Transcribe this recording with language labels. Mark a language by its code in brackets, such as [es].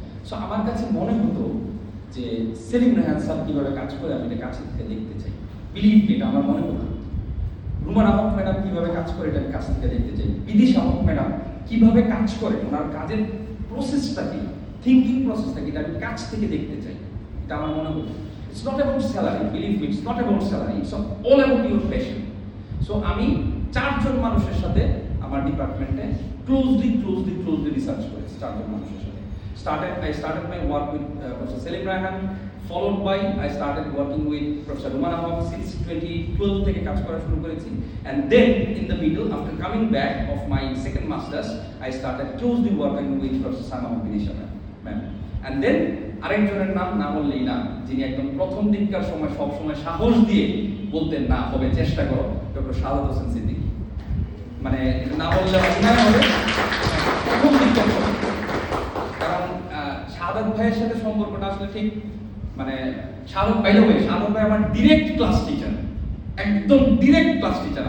[bn] So আমার কাছে মনে হতো যে সেলিম রেহান স্যার কীভাবে কাজ করে আমি এটা কাছে থেকে দেখতে চাই। [en] believe me, [bn] এটা আমার মনে হতো। রুমান আহমদ ম্যাডাম কীভাবে কাজ করে এটা আমি কাছ থেকে দেখতে চাই। বিদিশ আহমদ ম্যাডাম কীভাবে কাজ করে, ওনার কাজের প্রসেসটা কি, থিঙ্কিং প্রসেসটা কি, এটা আমি কাছ থেকে দেখতে চাই। এটা আমার মনে হতো। [en] It's not about salary, believe me, it's not about salary, it's all about your passion. [bn] So আমি 4 জন মানুষের সাথে আমার ডিপার্টমেন্টে ক্লোজলি রিসার্চ করেছি, 4 জন মানুষের সাথে। [en] I started my work with Professor Selim Rayhan, followed by I started working with Professor Ruman Ahmad since 2012 [bn] থেকে কাজ করা শুরু করেছি, [en] and then in the middle, after coming back of my second masters, I started closely working with Professor Sama Binisha ma'am. And then [bn] আরেকজনের নাম বললেই না, যিনি একদম প্রথম দিককার সময় সব সময় সাহস দিয়ে বলতেন না হবে চেষ্টা করো, ডক্টর শাহাদাত হোসেন সিদ্দিকী। মানে না বললে অন্যায় হবে, প্রথম দিককার সময়। কারণ শাহাদাত ভাইয়ের সাথে সম্পর্কটা আসলে ঠিক, মানে শাহাদাত ভাই আমার ডিরেক্ট ক্লাস টিচার, একদম ডিরেক্ট ক্লাস টিচার।